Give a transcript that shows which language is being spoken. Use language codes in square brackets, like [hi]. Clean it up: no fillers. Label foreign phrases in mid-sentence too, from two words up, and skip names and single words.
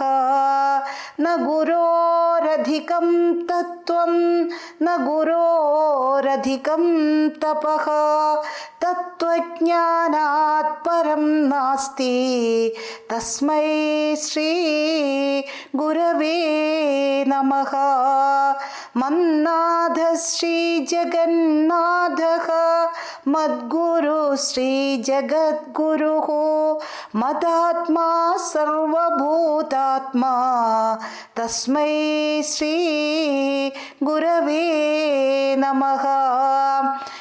[sa] ന ഗുരോരധികം തത്വം ന ഗുരോരധികം തപഃ തത്വജ്ഞാനാത് പരം നാസ്തി തസ്മൈ ശ്രീ ഗുരവേ നമഃ. मन्नाथः श्री जगन्नाथः मद्गुरुः श्री जगद्गुरुः मदात्मा सर्वभूतात्मा तस्मै श्री गुरवे नमः.